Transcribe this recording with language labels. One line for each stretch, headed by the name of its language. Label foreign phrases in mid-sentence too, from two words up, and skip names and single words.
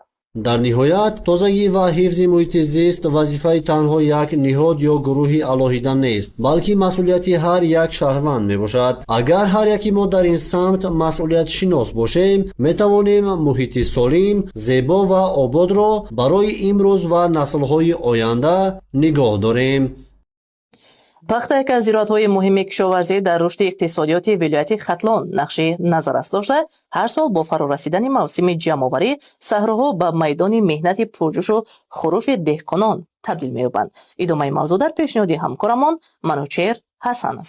Tajik: در نهایت تازگی و حفظ محیط زیست وظیفه تنها یک نهاد یا گروهی علاهیده نیست بلکه مسئولیت هر یک شهروند میباشد. اگر هر یکی ما در این سمت مسئولیت شناس باشیم میتوانیم محیط سالم، زیبا و آباد را برای امروز و نسل‌های آینده نگاه داریم. пахта яке аз зироатҳои муҳими кишоварзӣ дар рушди иқтисодиёти вилояти хатлон нақши назаррас дошта, ҳар сол бо фарорасидани мавсими ҷамъоварӣ саҳроҳо ба майдони меҳнати пурҷӯшу хурӯши деҳқонон табдил меёбанд. идомаи мавзӯъ дар пешниҳоди ҳамкорамон Манучер Ҳасанов.